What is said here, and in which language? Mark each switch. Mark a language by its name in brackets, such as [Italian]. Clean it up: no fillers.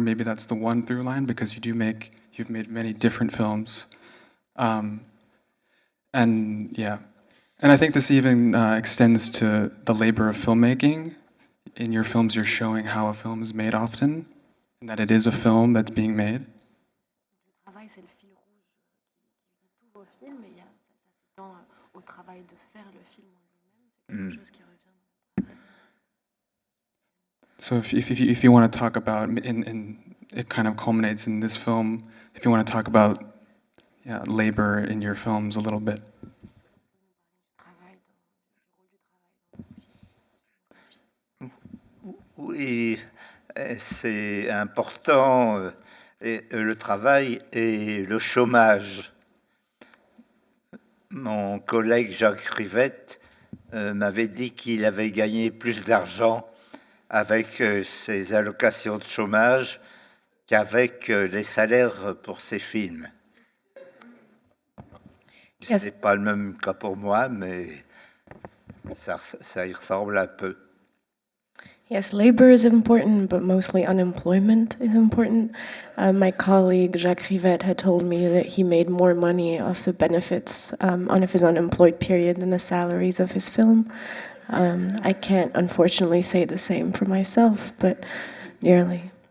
[English] Maybe that's the one through line, because you've made many different films. And yeah, and I think this even extends to the labor of filmmaking. In your films, you're showing how a film is made often, and that it is a film that's being made. [French] Le travail, c'est le fil rouge qui unit tous vos films, et ça s'étend au travail de faire le film en lui-même. C'est quelque chose qui revient dans le travail. [English] So if you want to talk about, it kind of culminates in this film, if you want to talk about labor in your films a little bit. [French] Oui, c'est important, le travail et le chômage. Mon collègue Jacques Rivette m'avait dit qu'il avait gagné plus d'argent avec ses allocations de chômage qu'avec les salaires pour ses films. Ce n'est pas le même cas pour moi, mais ça y ressemble un peu. [English] Yes, labor is important, but mostly unemployment is important. My colleague Jacques Rivette had told me that he made more money off the benefits of his unemployed period than the salaries of his film. I can't, unfortunately, say the same for myself, but nearly.